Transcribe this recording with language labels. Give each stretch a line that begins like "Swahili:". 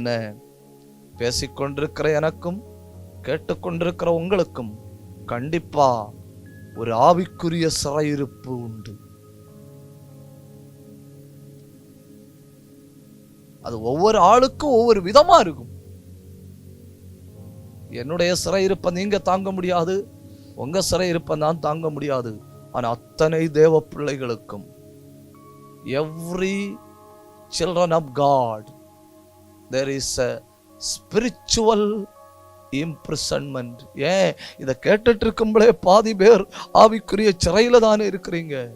Tamil: என்ன பேசிக்கொண்டிருக்கிற எனக்கும் கேட்டுக்கொண்டிருக்கிற உங்களுக்கும் கண்டிப்பா ஒரு ஆவிக்குரிய சிறையிருப்பு உண்டு. அது ஒவ்வொரு ஆளுக்கும் ஒவ்வொரு விதமா இருக்கும். என்னுடைய சிறையிருப்பை நீங்க தாங்க முடியாது, உங்க சிறையிருப்பை நான் தாங்க முடியாது. ஆனா அத்தனை தேவ பிள்ளைகளுக்கும்,
English: every children of God, there is a spiritual imprisonment.
Tamil: ஏன் இதை கேட்டுட்டு இருக்கும்போதே பாதி பேர் ஆவிக்குரிய சிறையில தானே இருக்கிறீங்க.